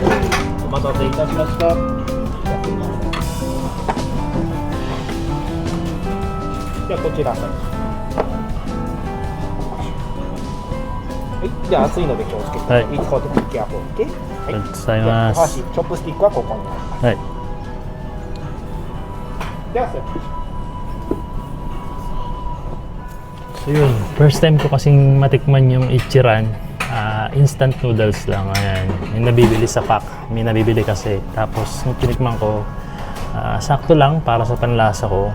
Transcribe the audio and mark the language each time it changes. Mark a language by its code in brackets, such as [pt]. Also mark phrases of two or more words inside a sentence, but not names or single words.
[ja] お待たせいたしました。ではこちら。はい、じゃあ熱いので気をつけて。はい [en] It's hot, be careful. [ja] Okay? はい。ありがとうございじゃあます。お箸、チョップスティックはここに。はい。では、それ [tl] So yun, first time ko kasing matikman yung Ichiran. Instant noodles lang. Ayan. Yung nabibili sa pack. May nabibili kasi. Tapos nung tinikman ko, sakto lang para sa panlasa ko.